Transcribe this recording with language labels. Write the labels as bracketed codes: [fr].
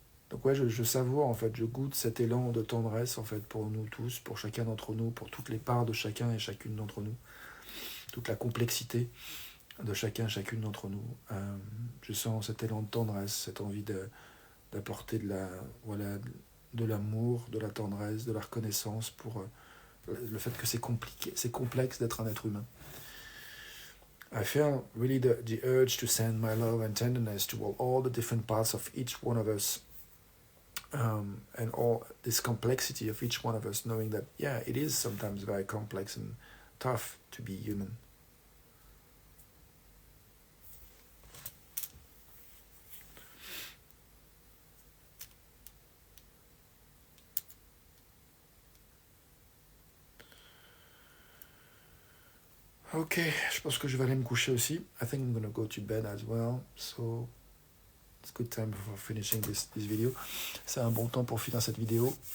[fr] Donc ouais, je savoure en fait, je goûte cet élan de tendresse en fait pour nous tous, pour chacun d'entre nous, pour toutes les parts de chacun et chacune d'entre nous, toute la complexité de chacun et chacune d'entre nous. Je sens cet élan de tendresse, cette envie d'apporter de l'amour, de la tendresse, de la reconnaissance pour le fait que c'est compliqué, c'est complexe d'être un être humain. [en] I feel really the urge to send my love and tenderness to all the different parts of each one of us, and all this complexity of each one of us, knowing that, yeah, it is sometimes very complex and tough to be human. [fr] Ok, je pense que je vais aller me coucher aussi. [en] I think I'm gonna go to bed as well. So it's good time for finishing this video. [fr] C'est un bon temps pour finir cette vidéo.